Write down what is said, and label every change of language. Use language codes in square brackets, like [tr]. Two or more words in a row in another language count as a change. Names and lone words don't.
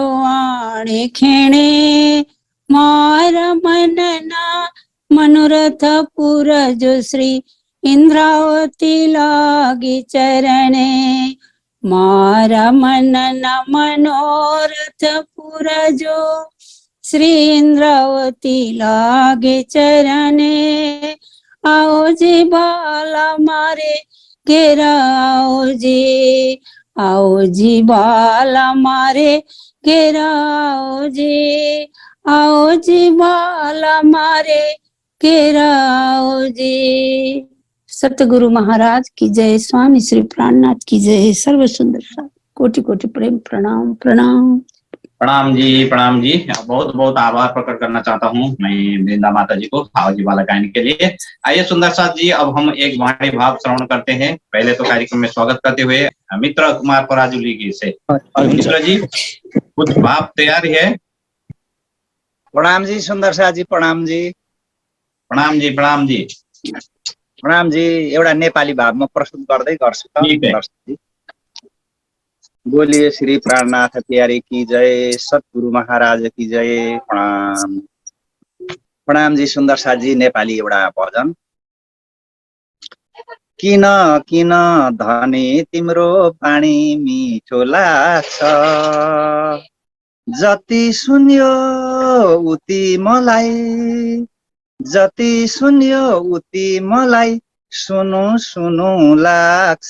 [gu] આણે ખેણે મારા મનના મનોરથ પૂરા જો શ્રી ઇંદ્રાવતી લાગી ચરણે, મારા મનના મનોરથ પૂરા જો શ્રી ઇંદ્રાવતી લાગે ચરણે, આઓ જી બાલા મારે ઘેરા આઓ જી, આઓ જી બાલા મારે ઘેરા આઓ જી, આઓ જી બાલા મારે ઘેરા આઓ જી। [hi] सतगुरु महाराज की जय, स्वामी श्री प्राणनाथ की जय, सर्व सुंदर सा कोटि कोटि प्रेम प्रणाम प्रणाम। प्रणाम जी, प्रणाम जी। बहुत बहुत आभार प्रकट करना चाहता हूँ मैं वृंदा माता जी को आओ जी बाला गायन के लिए। आइए सुंदर साथ जी, अब हम एक वाणी भाव श्रवण करते हैं। पहले तो कार्यक्रम में स्वागत करते हुए मित्र कुमार पराजुली जी से। मित्र जी, कुछ भाव तैयार है? प्रणाम जी सुन्दर शाहजी, प्रणाम जी। प्रणाम जी, प्रणाम जी। प्रणाम जी। [ne] एउटा नेपाली भाव म प्रस्तुत गर्दै गर्छु त [hi] ठीक है। दर्शक जी। बोलिए श्री प्राणनाथ प्यारे की जय, सतगुरु महाराज की जय। प्रणाम प्रणाम जी सुन्दर शाहजी। [ne] नेपाली एउटा भजन। किन किन धनी तिम्रो पानी मिठो लाग्छ, जति सुन्यो उति मलाई, जति सुन्यो उति मलाई सुनु सुनु लाग्छ।